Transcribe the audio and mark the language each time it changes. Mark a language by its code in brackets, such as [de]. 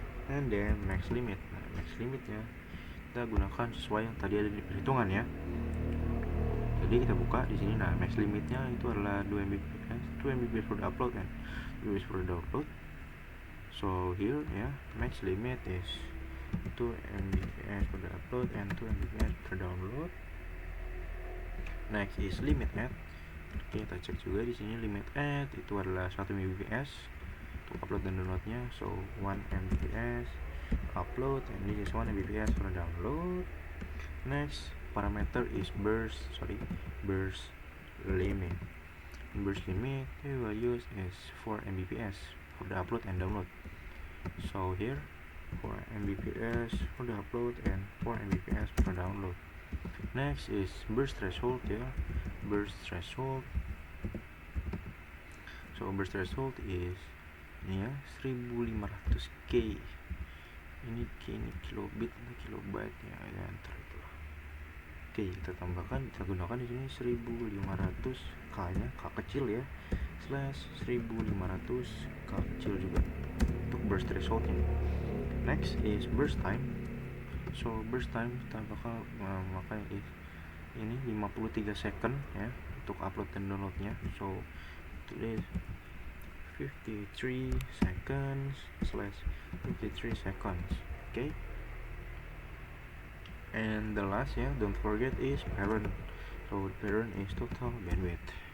[en] and then max limit. [id] Nah, max limitnya kita gunakan sesuai yang tadi ada di perhitungan ya. Jadi kita buka di sini. Nah, max limitnya itu adalah [en] 2 Mbps, 2 Mbps for the upload and 2 Mbps for the download. So here ya, max limit is 2 Mbps for the upload and 2 Mbps for the download. Next is limit add. [id] Oke, kita cek juga di sini limit add itu adalah 1 Mbps untuk upload dan downloadnya. [en] So 1 Mbps upload and this is 1 Mbps for download. Next parameter is burst limit. Burst limit we will use is 4 Mbps for the upload and download. So here 4 Mbps for the upload and 4 Mbps for download. Next is burst threshold ya. Burst threshold. So burst threshold is [id] ini ya [en] 1500K. [id] Ini kilobit atau kilobyte ya, ntar itulah. Oke, kita tambahkan, kita gunakan di sini 1500K nya, K kecil ya, slash 1500 K kecil juga untuk burst threshold ini. [en] Next is burst time. [id] So burst time kita bakal memakai ini 53 second ya untuk upload dan downloadnya. [en] So it is 53 seconds slash 53 seconds. Okay, and the last ya, don't forget is parent. So parent is total bandwidth.